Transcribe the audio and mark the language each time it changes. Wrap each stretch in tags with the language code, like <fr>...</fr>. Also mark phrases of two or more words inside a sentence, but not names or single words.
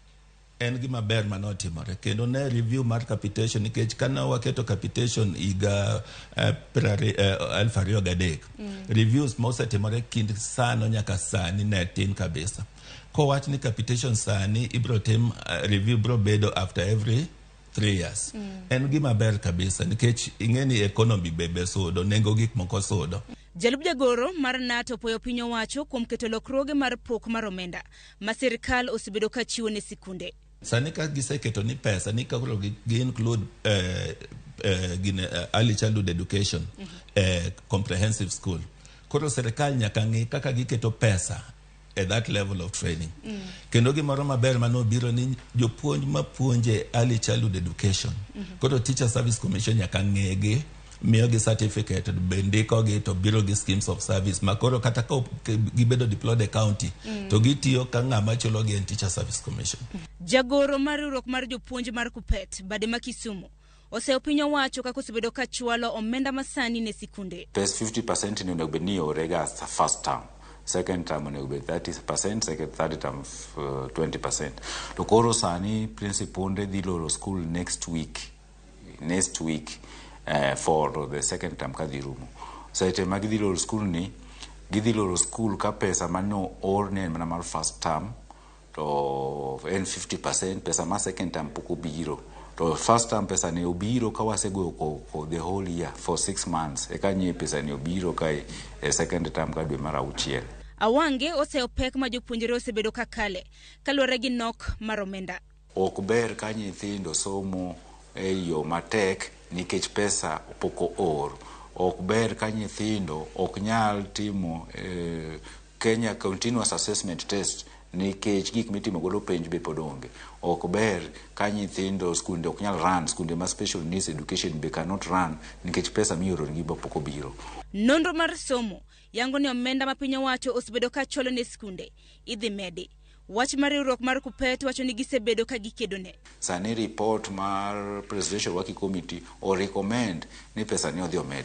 <luo>Capitation en gima ber manotimore kendo ne review mar capitation nikech kana waketo capitation iga 2003 reviews mosetimore kind sano nyaka sani ne tin kabisa kowach ni capitation sani ibro tim review bro bedo</luo> <en>after every 3 years</en> <luo>en gima ber kabisa nikech ingeni economy bebe sodo nengo gik moko sodo. Jalub jagoro mar NATO poyo piny owacho kuom keto lokruoge mar pok mar omenda ma sirkal osebedo ka chiwo ne sikunde. Sani ka giseketo ni pesa ni ka gi</luo> <en>include early childhood education comprehensive school</en> <luo>koro sirkal nyaka ng'i kaka giketo pesa</luo> <en>at that level of training</en> <luo>kendo gimoro maber manobiro ni jopuonj mapuonje</luo> <en>early childhood education</en> <luo>koro</luo> <en>teacher service commission</en> <luo>nyaka ng'egi miyo gi certificate bendiko gi to biro gi</luo> <en>schemes of service</en> <luo>makoro kata ka gibedo deployed e county to gitiyo ka ng'ama chulo gi</luo> <en>teacher service commission.</en> <luo>Jagoro mar riwruok mar jopuonj mar Kupet bade ma Kisumu oseo piny owacho kaka osebedo ka chwalo omenda masani ne sikunde. Pes 50% ni onego bedni orega</luo> <en>first term, second term</en> <luo>onego bed 30%, third term 20%. To koro sani principal dhi loro school</luo> <en>next week for the second term</en> <luo>kadhi rumo. Saite ma gidhi loro school ni gidhi loro school ka pesa mano orne mana mar</luo> <en>first term</en> <luo>to en 50%, pesa ma</luo> <en>second term</en> <luo>poko biro to</luo> <en>first term</en> <luo>pesa ne obiro ka wasego ko</luo> <en>the whole year for 6 months</en> <luo>e kanye pesa ne obiro kai</luo> <en>second term</en> <luo>ka dwe mar auchiel. Awange oseo pek ma jopuonjre osebedo kakale kaluwore gi nok mar omenda. Ok ber ka nyithindo somo e yo matek nikech pesa poko or. Ok ber ka nyithindo ok nyal timo Kenya Continuous Assessment Test nikech gik mitimo godo penj be pod onge. Ok ber ka nyithindo skunde ok nyal run, skunde ma</luo> <en>special needs education</en> <luo>be</luo> <en>cannot run</en> <luo>nikech pesa mioro gi poko biro. Nonro mar somo yango ni omenda ma piny owacho osebedo ka cholo ne skunde idhi medi. Wach mar riwruok mar Kupet wacho ni gisebedo ka gikedone. Sani report mar Presidential Working Committee o recommend ni pesa ni odhi omed.</luo>